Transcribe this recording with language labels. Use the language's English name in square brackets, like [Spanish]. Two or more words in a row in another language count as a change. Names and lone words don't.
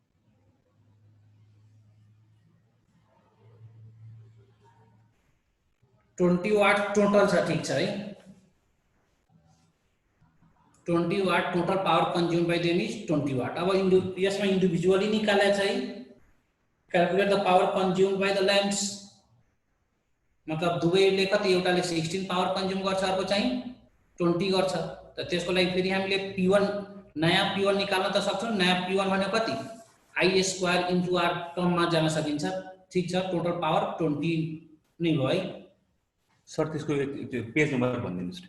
[English] twenty watt total [Nepali] छ, ठीक छ है। [English] 20 watt total power consumed by them is 20 watt. [Nepali] अब यसमा इन्डिभिजुअली निकाले चाहिँ [English] calculate the power consumed by the lamps, [Nepali] मतलब दुवैले कति, एउटाले 16 पावर कंज्यूम गर्छ, अर्को चाहिँ 20 गर्छ। त त्यसको लागि फेरि हामीले P1 नयाँ P1 निकाल्न त सक्छौं। नयाँ P1 भनेको कति, I² इन्टु R टर्ममा जान सकिन्छ, ठीक छ। [English] total power [Nepali] 20 नै भयो है। सर त्यसको त्यो पेज नम्बर भनिदिनुस्।